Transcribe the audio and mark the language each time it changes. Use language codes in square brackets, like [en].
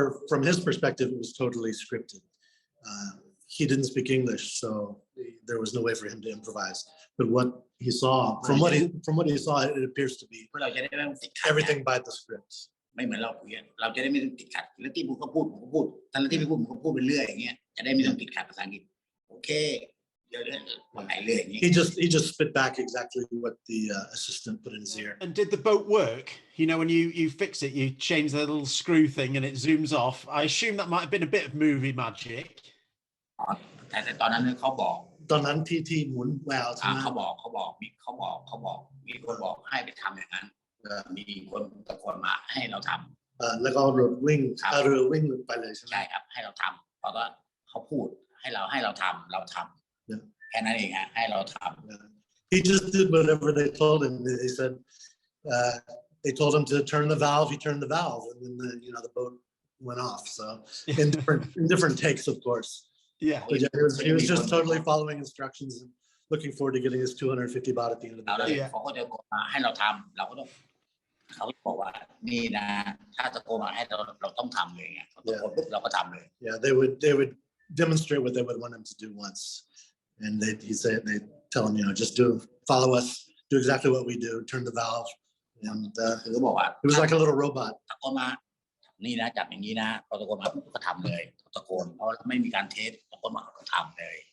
[en] From his perspective, it was totally scripted. He didn't speak English, so there was no way for him to improvise. But what he saw, from what he saw, it appears to be everything by the script. [th] ไม่เหมือนเราคุยเราจะได้ไม่ต้องติดขัดลัตตี้พูดก็พูดผมก็พูดถ้าลัตตี้ไม่พูดผมก็พูดไปเรื่อยอย่างเงี้ยจะได้ไม่ต้องติดขัดภาษาอังกฤษโอเคเดี๋ยววันไหนเรื่อยอย่างงี้ [en] He just spit back exactly what the assistant put in his ear. And did the boat work? When you fix it, you change the little screw thing and it zooms off. I assume that might have been a bit of movie magic. [th] แต่ตอนนั้นเขาบอก ตอนนั้นที่หมุนแววใช่ไหม เขาบอกมีคนบอกให้ไปทำอย่างนั้นมีคนตะโกนมาให้เราทำ แล้วก็รถวิ่งเรือวิ่งไปเลยใช่ไหม ใช่ครับให้เราทำเพราะว่าเขาพูดให้เราทำเราทำแค่นั้นเองฮะให้เราทำ [en] He just did whatever they told him. They said they told him to turn the valve. He turned the valve, and then the boat went off. So in different takes, of course. Yeah. But yeah, he was just totally following instructions and looking forward to getting his 250 baht at the end of the day. [th] เขาก็จะให้เราทำเราก็ต้องเขาบอกว่านี่นะถ้าตะโกนมาให้เราต้องทำเลยไงเขาตะโกนปุ๊บเราก็ทำเลย [en] Yeah, they would demonstrate what they would want him to do once, and they tell him, just follow us, do exactly what we do, turn the valve, and [th] คือเขาบอกว่า [en] it was like a little robot. [th] ตะโกนมานี่นะจับอย่างนี้นะพอตะโกนมาปุ๊บก็ทำเลยตะโกนเพราะไม่มีการเทสตะโกนมาก็ทำเลย